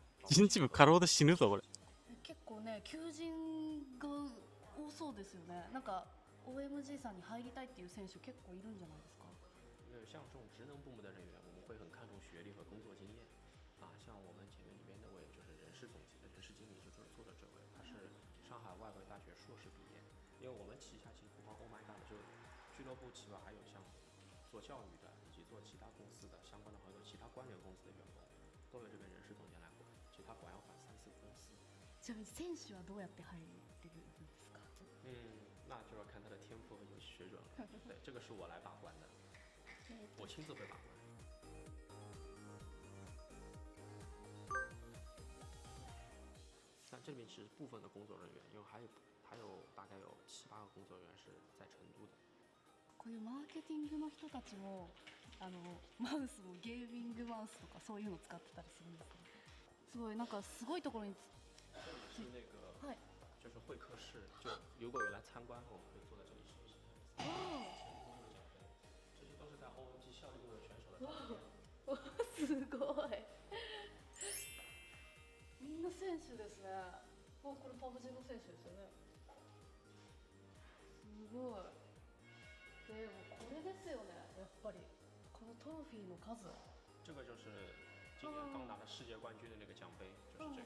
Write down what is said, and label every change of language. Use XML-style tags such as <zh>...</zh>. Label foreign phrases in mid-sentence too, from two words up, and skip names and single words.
<ja>人事部過労で死ぬぞ俺。結構ね、求人が多そうですよね。なんか OMG さんに入りたいっていう選手結構いるんじゃないですか。</ja> <zh>因为像这种职能部门的人员，我们会很看重学历和工作经验。啊，像我们前面里面那位就是人事总监的人事经理，就是做的这位，他是上海外国语大学硕士毕业。因为我们旗下其实不光 Oh My God 就俱乐部旗下还有像做教育的以及做其他公司的相关的合作，其他关联公司的员工都由这边人事总监来管，其实他管要管3、4个公司。</zh> <ja>ちなみに選手はどうやって入れるんですか？</ja> <zh>那就要看他的天赋和游戏水准了。对，这个是我来把关的，我亲自会把关。但这里面其实部分的工作人员，因为还有大概有7、8个工作人员是在成都的。</zh> <ja>こういうマーケティングの人たちもマウスもゲーミングマウスとかそういうの使ってたりするんですか？すごいなんかすごいところに</ja> <zh>是那个，</zh> <ja>はい。</ja> <zh>就是会客室，就如果有来参观，我们会坐在这里休息。这些都是在 OMG 效力过的选手的照片。</zh> <ja>すごい。みんな選手ですね。これパブ G の選手ですよね。すごい。でもこれですよね。やっぱりこのトロフィーの数。</ja> <zh>这个就是今年刚拿了世界冠军的那个奖杯，就是这个。</zh>